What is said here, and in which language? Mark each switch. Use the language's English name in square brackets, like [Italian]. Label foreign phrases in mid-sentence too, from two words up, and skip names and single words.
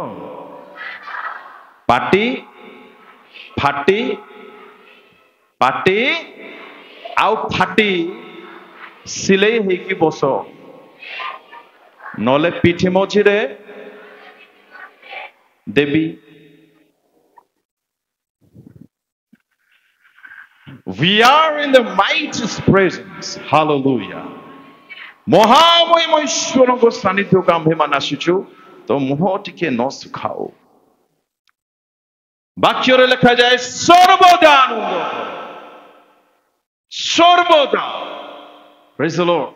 [Odia] ପାଟି ଫାଟି ପାଟି ଆଉ ଫାଟି ସିଲେଇ ହେଇକି ବସ, ନହେଲେ ପିଠି ମଝିରେ ଦେବି। [English] We are in the mighty's presence. Hallelujah. [Odia] ମହାମହିମ ଈଶ୍ୱରଙ୍କ ସାନ୍ନିଧ୍ୟକୁ ଆମ୍ଭେମାନେ ଆସିଛୁ। ତ ମୁହଁ ଟିକେ ନ ଶୁଖାଉ। ବାକ୍ୟରେ ଲେଖାଯାଏ ସର୍ବଦା ଆନନ୍ଦ କର, ସର୍ବଦା। [English] Praise the Lord.